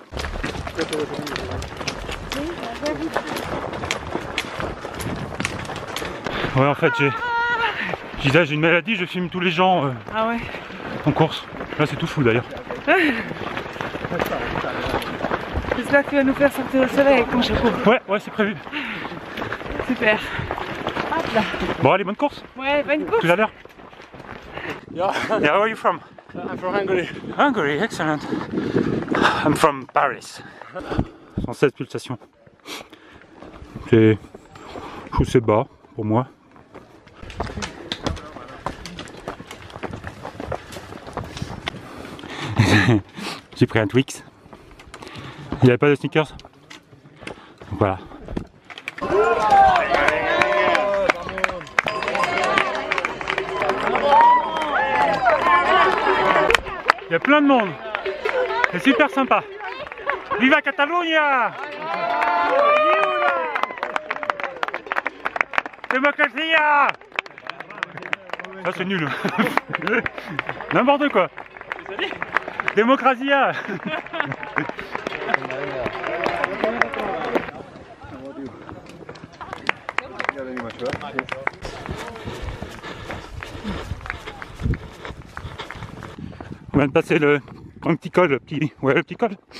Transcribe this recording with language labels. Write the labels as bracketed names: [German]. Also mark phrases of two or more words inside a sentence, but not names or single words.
[French] Ouais, en fait, j'ai une maladie, je filme tous les gens ah ouais. En course. Là, c'est tout fou d'ailleurs. J'espère que tu vas nous faire sortir au soleil avec ton chapeau. Ouais, c'est prévu. Super. Hop là. Bon, allez, bonne course. Ouais, bonne course. Tout à l'heure. [English] Yeah. Yeah, where are you from? I'm from Hungary. Hungary, excellent. I'm from Paris. [French] 116 pulsations. Je trouve c'est bas pour moi. J'ai pris un Twix. Il n'y avait pas de sneakers. Donc voilà. Il y a plein de monde. C'est super sympa. [Spanish] Viva Catalunya! Démocratia! [French] Ça c'est nul. N'importe quoi. [Spanish] Démocratia! [French] On vient de passer un petit col, le petit col.